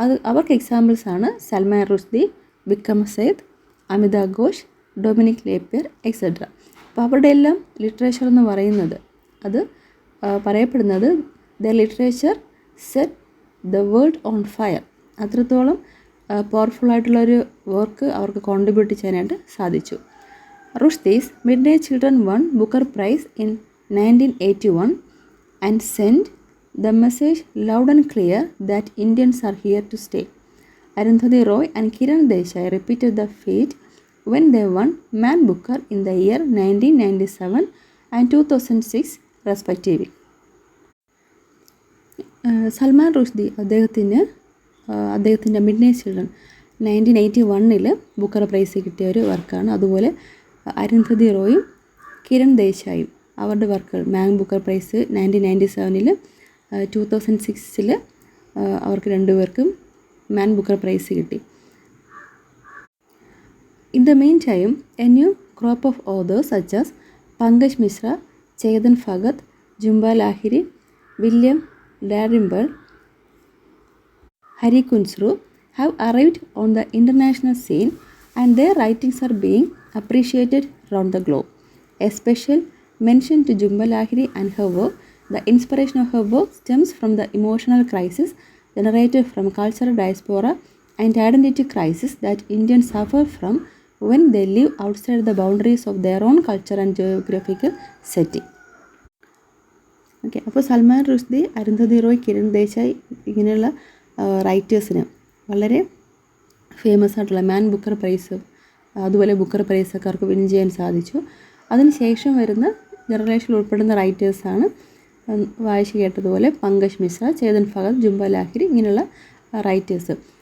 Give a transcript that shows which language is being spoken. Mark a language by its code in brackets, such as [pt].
[ml] അവർക്ക് എക്സാമ്പിൾസാണ് Salman Rushdie, Vikram Seth, Amitabh Ghosh, Dominic ലേപ്പിയർ etcetera. അപ്പോൾ അവരുടെ എല്ലാം ലിറ്ററേച്ചർ എന്ന് പറയുന്നത് അത് പറയപ്പെടുന്നത് [en] The literature set the world on fire. [ml] അത്രത്തോളം പവർഫുള്ളായിട്ടുള്ളൊരു വർക്ക് അവർക്ക് കോൺട്രിബ്യൂട്ട് ചെയ്യാനായിട്ട് സാധിച്ചു. [en] Rushdie's Midnight Children won Booker Prize in 1981 and sent the message loud and clear that Indians are here to stay. Arundhati Roy and Kiran Desai repeated the feat when they won Man Booker in the year 1997 and 2006 respectively. [ml] Salman Rushdie അദ്ദേഹത്തിൻ്റെ midnight children 1981 Booker price കിട്ടിയ ഒരു വർക്കാണ്. അതുപോലെ അരുന്ധതി റോയും കിരൺ ദേശായും അവരുടെ വർക്കുകൾ മാൻ Booker price 1997 2006 അവർക്ക് രണ്ടുപേർക്കും മാൻ Booker price കിട്ടി. [en] In the meantime, a new crop of authors such as Pankaj Mishra, Chetan Bhagat, Jhumpa Lahiri, William Dalrymple, Hari Kunsru have arrived on the international scene and their writings are being appreciated around the globe. A special mention to Jhumpa Lahiri and her work. The inspiration of her work stems from the emotional crisis generated from cultural diaspora and identity crisis that Indians suffer from when they live outside the boundaries of their own culture and geographical setting. [ml] Okay, അപ്പോൾ സൽമാൻ റുഷ്ദി, അരുന്ധതി റോയ്, കിരൺ ദേശായി ഇങ്ങനെയുള്ള റൈറ്റേഴ്സിന് വളരെ famous ആയിട്ടുള്ള മാൻ Booker price അതുപോലെ Booker പ്രൈസൊക്കെ അവർക്ക് win ചെയ്യാൻ സാധിച്ചു. അതിനുശേഷം വരുന്ന ജനറേഷനിൽ ഉൾപ്പെടുന്ന റൈറ്റേഴ്സാണ് വായിച്ച് കേട്ടതുപോലെ പങ്കജ് മിശ്ര, ചേതൻ ഭഗത്, ജുംബ ലാഹിരി ഇങ്ങനെയുള്ള റൈറ്റേഴ്സ്.